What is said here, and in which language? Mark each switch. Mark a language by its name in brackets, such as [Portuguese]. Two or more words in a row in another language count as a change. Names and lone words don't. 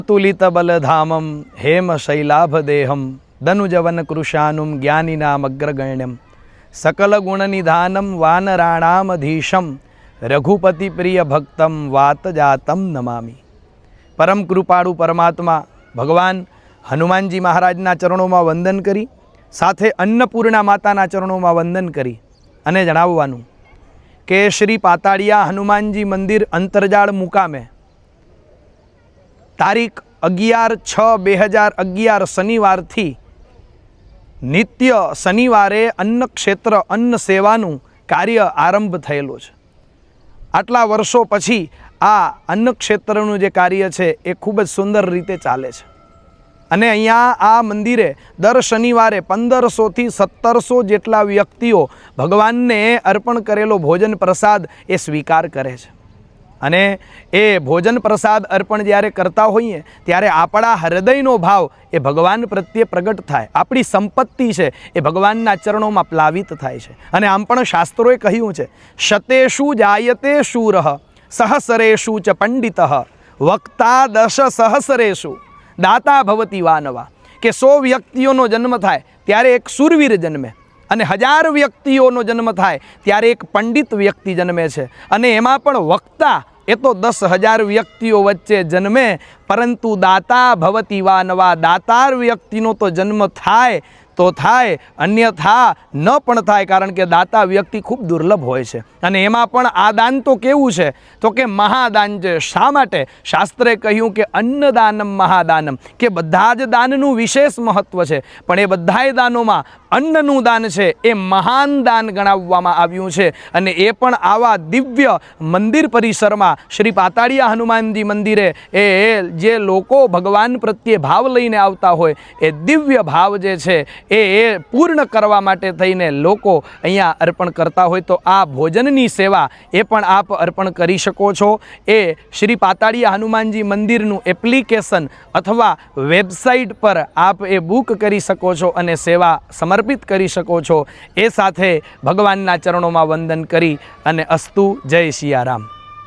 [Sanskrit] तुलित बलधामं हेम शैलाभदेहं दनुजवन कृशानुं ज्ञानिनामग्रगण्यं सकल गुणनिधानं वानराणामधीशं रघुपति प्रिय भक्तं वातजातं नमामि। [Gujarati] પરમ કૃપાળુ પરમાત્મા ભગવાન હનુમાનજી મહારાજના ચરણો વંદન કરી સાથે અન્નપૂર્ણા માતાના ચરણો વંદન કરી અને જણાવવાનું કે શ્રી પાતાડિયા હનુમાનજી મંદિર અંતરજાળ મુકામે તારીખ 11/6/2011 શનિવાર થી નિત્ય શનિવારે અન્ન ક્ષેત્ર અન્ન સેવાનું કાર્ય આરંભ થયેલો છે। આટલા વર્ષો પછી આ અન્ન ક્ષેત્રનું જે કાર્ય છે એ ખૂબ જ સુંદર રીતે ચાલે છે અને અહીંયા આ મંદિરે દર શનિવારે 1500 થી 1700 જેટલા વ્યક્તિઓ ભગવાનને અર્પણ કરેલો ભોજન પ્રસાદ એ સ્વીકાર કરે છે અને એ ભોજન પ્રસાદ અર્પણ જ્યારે કરતા હોઈએ ત્યારે આપણા હૃદયનો ભાવ એ ભગવાન પ્રત્યે પ્રગટ થાય। આપણી સંપત્તિ છે એ ભગવાનના ચરણોમાં પ્લાવિત થાય છે અને આમ પણ શાસ્ત્રોએ કહ્યું છે [Sanskrit] शतेषु जायते शूरः सहस्रेषु च पंडितः वक्ता दश सहस्रेषु दाता भवति वानवा [Gujarati] કે 100 વ્યક્તિઓનો જન્મ થાય ત્યારે એક શૂરવીર જન્મે અને 1000 વ્યક્તિઓનો જન્મ થાય ત્યારે એક પંડિત વ્યક્તિ જન્મે છે અને એમાં પણ વક્તા એ તો 10,000 વ્યક્તિઓ વચ્ચે જન્મે પરંતુ [Sanskrit] दाता भवति वानवा [Gujarati] દાતાર વ્યક્તિનો તો જન્મ થાય તો થાય અન્યથા ન પણ થાય કારણ કે દાતા વ્યક્તિ ખૂબ દુર્લભ હોય છે અને એમાં પણ આ દાન તો કેવું છે તો કે મહાદાન છે। શા માટે શાસ્ત્રે કહ્યું કે [Sanskrit] अन्नदानम महादानम [Gujarati] કે બધા જ દાનનું વિશેષ મહત્વ છે પણ એ બધાય દાનોમાં અન્નનું દાન છે એ મહાન દાન ગણાવવામાં આવ્યું છે અને એ પણ આવા દિવ્ય મંદિર પરિસરમાં શ્રી પાતાડિયા હનુમાનજી મંદિરે એ જે લોકો ભગવાન પ્રત્યે ભાવ લઈને આવતા હોય એ દિવ્ય ભાવ જે છે એ પૂર્ણ કરવા માટે થઈને લોકો અહીંયા અર્પણ કરતા હોય તો આ ભોજનની સેવા એ પણ આપ અર્પણ કરી શકો છો। એ શ્રી પાતાડિયા હનુમાનજી મંદિરનું એપ્લિકેશન અથવા વેબસાઇટ પર આપ એ બુક કરી શકો છો અને સેવા સમર્પિત કરી શકો છો। એ સાથે ભગવાનના ચરણોમાં વંદન કરી અને અસ્તુ [Hindi] जय सियाराम।